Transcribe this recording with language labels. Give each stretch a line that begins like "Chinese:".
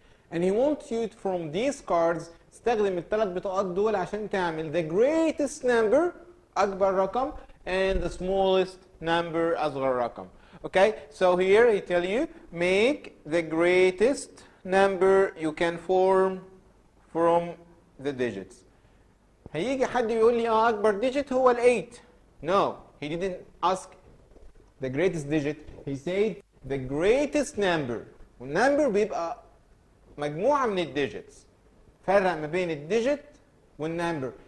English: And he wants you from these cards
Arabic: تستخدم ال3 بطاقات دول عشان تعمل
English: the greatest number
Arabic: أكبر رقم
English: and the smallest number
Arabic: أصغر رقم.
English: Okay, so here he tell you make the greatest number you can form from the digits.
Arabic: هيجي حد يقول لي أكبر digit هو ال 8.
English: No, he didn't ask the greatest digit. He said the greatest number.
Arabic: والنمبر بيبقى مجموعة من الديجيتس. فرق ما بين الديجيت والنمبر.